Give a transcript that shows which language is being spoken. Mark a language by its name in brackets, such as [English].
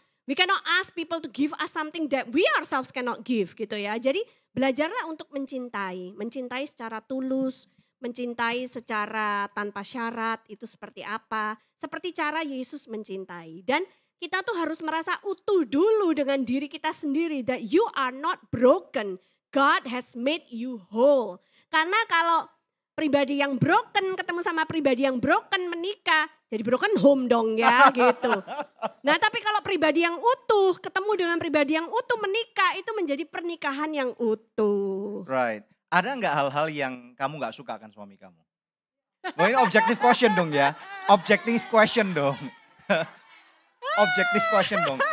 [English] We cannot ask people to give us something that we ourselves cannot give [Indonesian] gitu ya. Jadi belajarlah untuk mencintai, mencintai secara tulus, mencintai secara tanpa syarat itu seperti apa, seperti cara Yesus mencintai. Dan kita tuh harus merasa utuh dulu dengan diri kita sendiri [English] that you are not broken. God has made you whole. [Indonesian] Karena kalau pribadi yang broken ketemu sama pribadi yang broken menikah, jadi broken home dong ya gitu. Nah tapi kalau pribadi yang utuh ketemu dengan pribadi yang utuh menikah itu menjadi pernikahan yang utuh. [English] Right. [Indonesian] Ada nggak hal-hal yang kamu nggak suka akan suami kamu? Oh ini [English] objective question [Indonesian] dong ya. [English] Objective question dong. Objective question dong.